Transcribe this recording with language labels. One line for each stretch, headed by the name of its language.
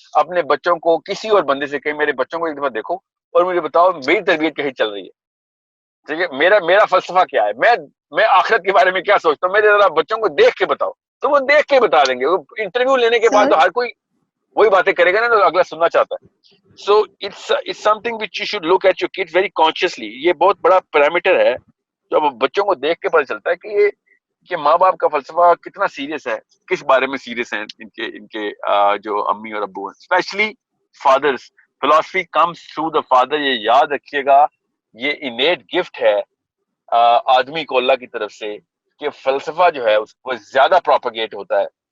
Urdu: اپنے بچوں کو کسی اور بندے سے کہیں میرے بچوں کو ایک دفعہ دیکھو اور مجھے بتاؤ میری تربیت کہیں چل رہی ہے, ٹھیک ہے, میرا فلسفہ کیا ہے, میں آخرت کے بارے میں کیا سوچتا ہوں, میرے ذرا بچوں کو دیکھ کے بتاؤ. تو وہ دیکھ کے بتا دیں گے. انٹرویو لینے کے بعد تو ہر کوئی وہی باتیں کرے گا نا جو اگلا سننا چاہتا ہے.
English: So it's something which you should look at your kids very consciously.
Urdu: یہ بہت بڑا پیرامیٹر ہے جو بچوں کو دیکھ کے پتہ چلتا ہے کہ ماں باپ کا فلسفہ کتنا سیریس ہے, کس بارے میں سیریس ہیں ان کے جو امی اور ابو ہیں, especially fathers.
English: Philosophy comes through the father.
Urdu: یہ یاد رکھیے گا, یہ انیٹ گفٹ ہے آدمی کو اللہ کی طرف سے کہ فلسفہ جو ہے اس کو زیادہ پروپیگیٹ ہوتا ہے.